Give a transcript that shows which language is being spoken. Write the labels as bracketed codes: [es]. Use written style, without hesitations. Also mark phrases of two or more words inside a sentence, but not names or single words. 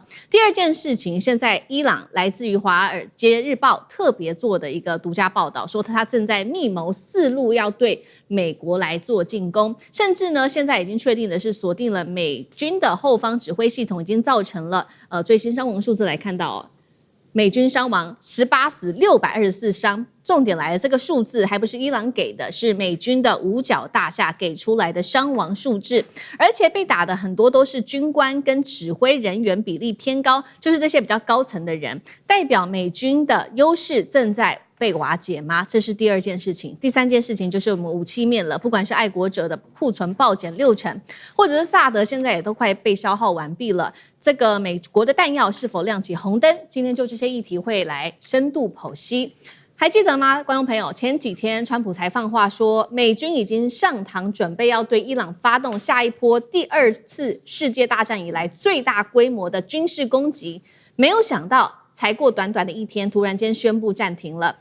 [zh] 第二件事情，現在伊朗來自於《華爾街日報》特別做的一個獨家報道，說他正在密謀4路要對美國來做進攻，甚至呢，現在已經確定的是鎖定了美軍的後方指揮系統，已經造成了最新傷亡數字來看到美軍傷亡18死624傷，重點來了，這個數字還不是伊朗給的，是美軍的五角大廈給出來的傷亡數字，而且被打的很多都是軍官跟指揮人員比例偏高，就是這些比較高層的人，代表美軍的優勢正在被瓦解嗎？這是第二件事情。第三件事情就是我們武器面了，不管是愛國者的庫存暴減6成，或者是薩德現在也都快被消耗完畢了，這個美國的彈藥是否亮起紅燈？今天就這些議題會來深度剖析。還記得嗎，觀眾朋友？前幾天川普才放話說，美軍已經上膛，準備要對伊朗發動下一波第2次世界大戰以來最大規模的軍事攻擊，沒有想到才過短短的1天，突然間宣布暫停了。